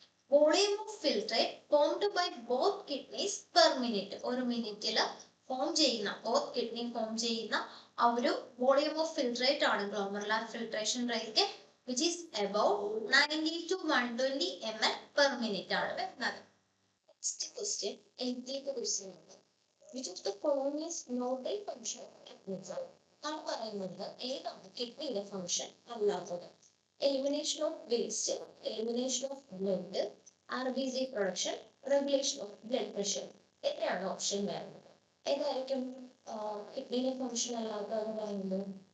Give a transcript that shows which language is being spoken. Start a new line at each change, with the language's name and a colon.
English: Volume of filtrate formed by both kidneys per minute.
Malayalam: ഒരു മിനിറ്റിൽ form ചെയ്യുന്ന, both kidney form ചെയ്യുന്ന ആ ഒരു വോളിയം ഓഫ് ഫിൽട്രേറ്റ് ആണ് glomerular filtration rate,
English: which is about 90 to 120 ml per minute
Malayalam: ആണ് വരുന്നത്.
English: Next question, 80th question. Which of the following is not a function of kidney?
Malayalam: ആണ് പറയുന്നത് ഏതാണ് കിഡ്നിയുടെ ഫംഗ്ഷൻ അല്ലാത്തത്?
English: Elimination of waste, elimination of blood, RBC production, regulation of blood pressure.
Malayalam: എത്രയാണ് option വരുന്നത്? ഏതായിരിക്കും കിഡ്നിയുടെ ഫംഗ്ഷൻ അല്ലാത്തതെന്ന് പറയുന്നത്?